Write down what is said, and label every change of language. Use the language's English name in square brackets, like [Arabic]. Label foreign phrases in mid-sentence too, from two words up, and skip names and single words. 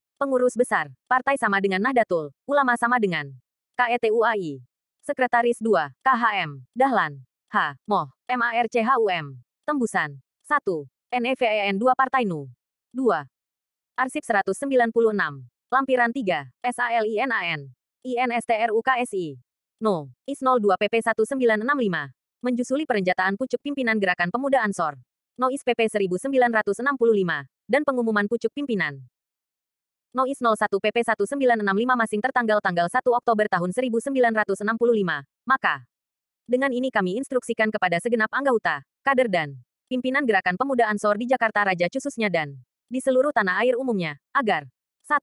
[Indonesian] Pengurus Besar, Partai sama dengan Nahdlatul Ulama sama dengan KETUAI. Sekretaris 2, KHM, Dahlan, H. Moh, MARCHUM. Tembusan. 1. NEVEN 2 Partai NU. 2. Arsip 196. Lampiran 3, SALINAN. INSTRUKSI. No. IS 02 PP 1965. Menjusuli perenjataan pucuk pimpinan Gerakan Pemuda Ansor. Nois PP 1965. Dan pengumuman pucuk pimpinan. Nois 01 PP 1965 masing tertanggal tanggal 1 Oktober tahun 1965. Maka, dengan ini kami instruksikan kepada segenap anggota, kader dan pimpinan Gerakan Pemuda Ansor di Jakarta Raja khususnya dan di seluruh tanah air umumnya, agar 1.